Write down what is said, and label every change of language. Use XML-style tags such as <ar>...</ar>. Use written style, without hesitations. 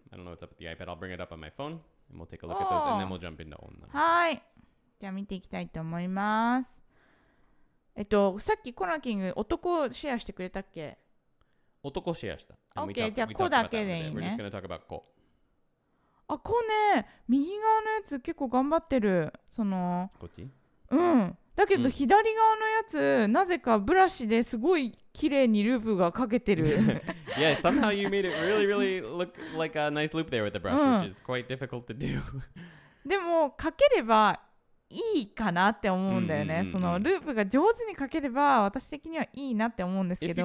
<en>I don't know what's up with the iPad. I'll bring it up on my phone and we'll take a look at those and then we'll jump into onna.</en> <ja>はい。じゃあ見ていきたいと思います。さっきコナキング男シェアしてくれたっけ？男シェアした。 OK、じゃあ子だけでいいね。</ja> <en>We're just going to talk about 子。</en> <ja>子ね、右側のやつ結構頑張ってる。こっち？だけど左側のやつ、なぜかブラシですごい綺麗にループがかけてる。</ja> <en>Yeah, somehow you made it really, really look like a nice loop there with the brush, which is quite difficult to do.</en> <ja>でも書ければいいかなって思うんだよね。そのループが上手に書ければ私的にはいいなって思うんですけど。</ja>